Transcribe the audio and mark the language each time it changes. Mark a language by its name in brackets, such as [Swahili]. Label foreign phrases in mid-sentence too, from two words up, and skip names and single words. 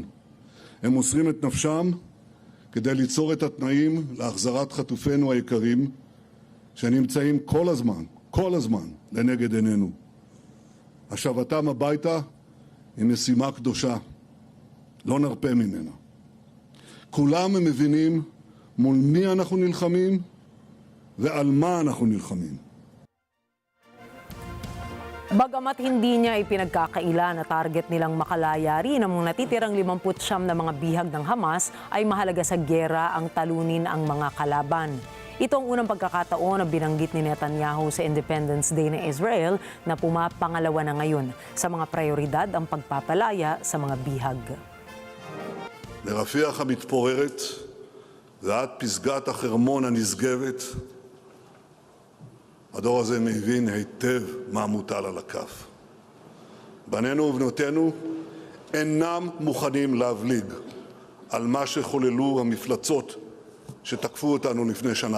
[Hebrew] הם מוסרים את נפשם כדי ליצור את התנאים להחזרת חטופינו היקרים שנמצאים כל הזמן לנגד עינינו. השבתם הביתה היא משימה קדושה. לא נרפה ממנה. כולם מבינים מול מי אנחנו נלחמים ועל מה אנחנו נלחמים. [Filipino] Bagamat hindi niya ipinagkakaila na target nilang makalaya rin ang natitirang 59 na mga bihag ng Hamas, ay mahalaga sa giyera ang talunin ang mga kalaban. Ito ang unang pagkakataon na binanggit ni Netanyahu sa Independence Day ng Israel na pumapangalawa na ngayon sa mga prioridad ang pagpapalaya sa mga bihag. [Hebrew] לרפיח המתפוררת ועד פסגת החרמון הנשגבת, הדור הזה מבין היטב מה מוטל על הכף. בנינו ובנותינו אינם מוכנים להבליג על מה שחוללו המפלצות שתקפו אותנו לפני 1.5 שנה.